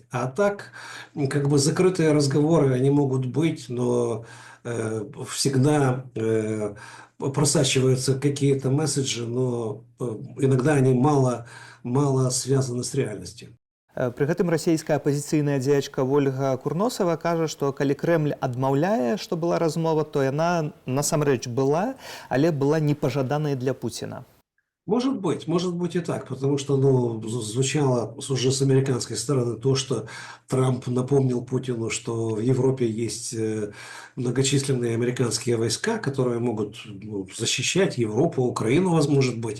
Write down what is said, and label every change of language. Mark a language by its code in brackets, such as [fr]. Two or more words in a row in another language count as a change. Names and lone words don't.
[ru] А так, как бы закрытые разговоры, они могут быть, но всегда просачиваются какие-то месседжи, но иногда они мало связаны с реальностью. [be] Пры гэтым расійская апазіцыйная дзеячка Ольга Курносава кажа, што калі Крэмль адмаўляе, што была размова, то яна насамрэч была, але была непажаданай для Пуціна. [ru] Может быть и так, потому что, звучало уже с американской стороны то, что Трамп напомнил Путину, что в Европе есть многочисленные американские войска, которые могут защищать Европу, Украину, может быть.